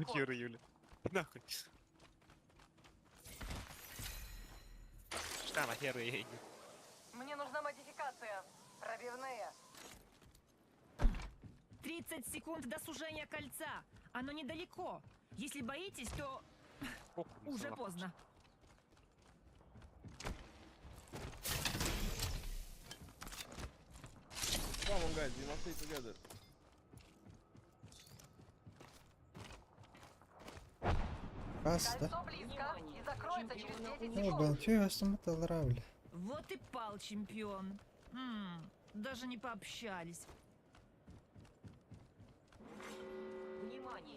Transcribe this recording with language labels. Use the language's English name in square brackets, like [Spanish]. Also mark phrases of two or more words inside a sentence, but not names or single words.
[Russian] Мутиры, Юля. Нахуй. Что нахер ей? Мне нужна модификация. Пробивные. 30 секунд до сужения кольца. Оно недалеко. Если боитесь, то уже поздно. [English] Come on guys, we must stay together. [Russian] Каста. Кольцо близко и закроется через 10 О, секунд. блин, чё я вас отравили? Вот и пал чемпион. Даже не пообщались. Внимание.